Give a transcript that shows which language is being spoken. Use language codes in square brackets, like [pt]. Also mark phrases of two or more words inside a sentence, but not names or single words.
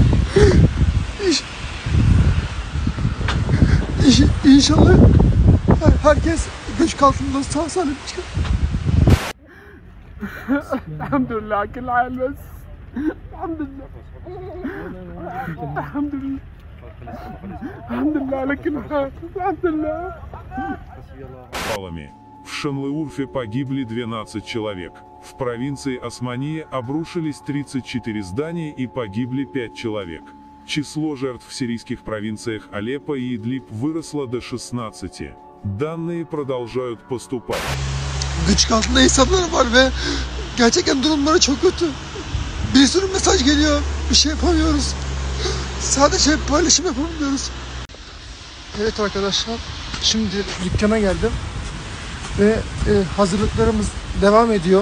[tr] İş, İnşallah herkes göç altında sağ salim çıkar. [ar] Elhamdülillah كل عام بس الحمد لله الحمد لله الحمد لله على كل حال الحمد لله. [ru] В Шанлыурфе погибли 12 человек. В провинции Османия обрушились 34 здания и погибли 5 человек. Число жертв в сирийских провинциях Алеппо и Идлиб выросло до 16. Данные продолжают поступать. [tr] Göç altında insanlar var ve gerçekten durumları çok kötü. Bir sürü mesaj geliyor. Bir şey yapamıyoruz. Sadece paylaşım yapamıyoruz. Evet arkadaşlar, şimdi dükkana geldim ve hazırlıklarımız devam ediyor.